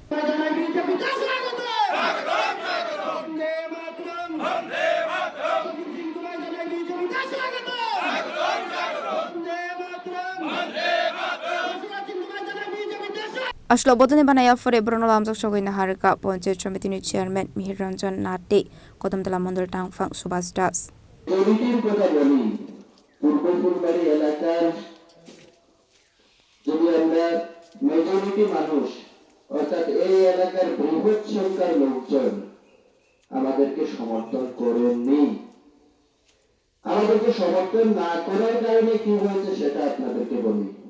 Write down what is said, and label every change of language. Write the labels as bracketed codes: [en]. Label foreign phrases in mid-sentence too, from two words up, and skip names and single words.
[trp] Ashlo bodoni banaya fore Bruno Lamjak Shogoi Harika Panchayat Samiti ni Chairman Mihir Ranjan Nate Kodamtala Mandal Tangfang Subhas Das [bn] কমিটির কথা বলি পূর্ব ফুলবাড়ি এলাকার যদি আমরা মেজরিটি মানুষ অর্থাৎ এই এলাকার বৃহৎ সংখ্যার লোকজন আমাদেরকে সমর্থন করেননি আমাদেরকে সমর্থন না করার কারণে কি হয়েছে সেটা আপনাদেরকে বলি